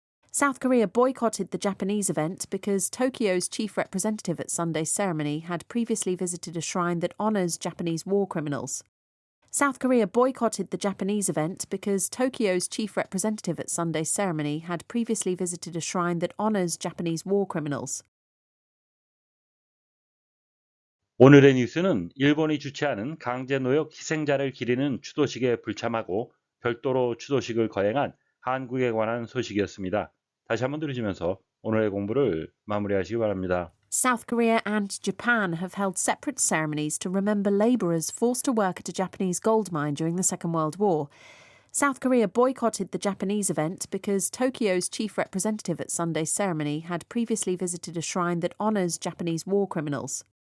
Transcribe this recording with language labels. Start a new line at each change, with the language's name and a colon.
English: South Korea boycotted the Japanese event because Tokyo's chief representative at Sunday's ceremony had previously visited a shrine that honours Japanese war criminals. South Korea boycotted the Japanese event because Tokyo's chief representative at Sunday's ceremony had previously visited a shrine that honours Japanese war criminals.
Korean: 오늘의 뉴스는 일본이 주최하는 강제노역 희생자를 기리는 추도식에 불참하고 별도로 추도식을 거행한 한국에 관한 소식이었습니다. 다시 한번 들으시면서 오늘의 공부를 마무리하시기 바랍니다.
English: South Korea and Japan have held separate ceremonies to remember labourers forced to work at a Japanese gold mine during the Second World War. South Korea boycotted the Japanese event because Tokyo's chief representative at Sunday's ceremony had previously visited a shrine that honours Japanese war criminals.